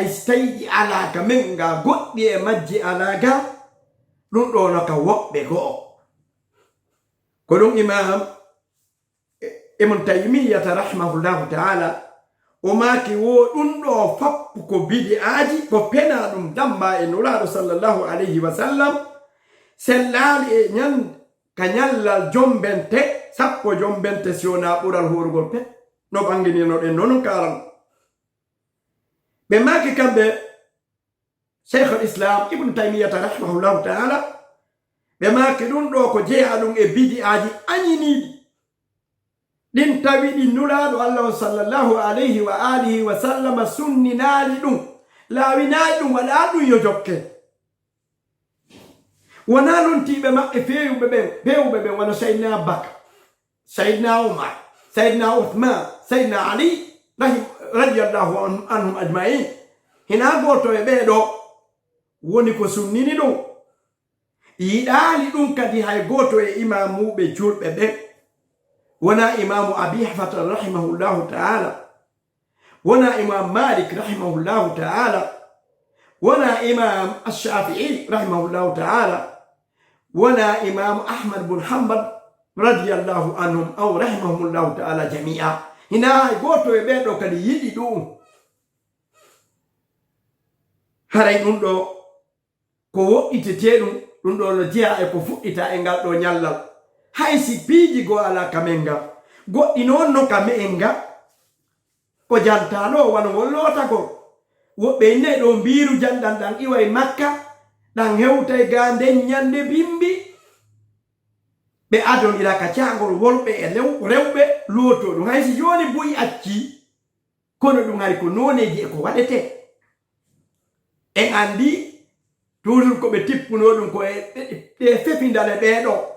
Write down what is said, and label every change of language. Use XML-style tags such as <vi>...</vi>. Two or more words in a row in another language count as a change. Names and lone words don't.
<ff>tawiɗi alaka men nga goɗɗi e majji alaka ɗum ɗo no ka woɓɓe go'o ko ɗum imam ibn taymiyata</ff> <ar>رحمه الله تعالى</ar> <ff>o maaki wo ɗum ɗo fappu ko bidi'aji ko pena ɗum damba e nuraɗo</ff> <ar>صلى الله عليه وسلم</ar> <ff>sellaali e ka ñallal jombente sappo jombente siwona ɓural horugol pet no ɓangininoɗen noon karan ɓe maaki kamɓe</ff> <ar>شيخ الإسلام</ar> <ff>ibn taymiyata</ff> <ar>رحمه الله تعالى</ar> <ff>ɓe maaki ɗum ɗo ko jeeya ɗum e bidi'aji añiniɗi ɗin tawi ɗi nulaɗo allah</ff> <ar>صلى الله عليه وعلى آله وسلم</ar> <ff>sunninaali ɗum laawinaali ɗum waɗa ɗum yo jokke wona lontiɓe maɓɓe pewɓe ɓen wona saydna bakar saydna umar saydna uthman saydna ali</ff> <ar>رضي الله عنهم أجمعين</ar> <ff>hina goto e ɓeeɗo woni ko sunnini ɗum yiɗaali ɗum kadi hay goto e imamuɓe julɓe ɓen wona imamu abi hafata</ff> <ar>رحمه الله تعالى</ar> <ff>wona imam malik</ff> <ar>رحمه الله تعالى</ar> <ff>wona imam ash-shafi'i</ff> <ar>رحمه الله تعالى</ar> <ff>wona imam ahmad bin hanbal</ff> <ar>رضي الله عنهم أو رحمهم الله تعالى جميعا</ar> <ff>hina hay goto e ɓeeɗo kadi yiɗi ɗum haray ɗum ɗo ko woɗɗitete ɗum ɗo no jeeya e ko fuɗɗita e ngal ɗo ñallal hay si piiji go ala kamen nga goɗɗi noon no ka me'en nga ko jantano wano ngol lootagol woɓɓe inne ɗo mbiru janɗan ɗan iwa e makka ɗan hewta e ga nden ñande bimbi ɓe adon ila ka caangol wolɓe e rewɓe looto ɗum hay si joni boyi acci kono ɗum hay ko noneji e ko waɗete en andi toujours ko ɓe tippuno ɗum ko ɗe fefindale ɓeeɗo</ff>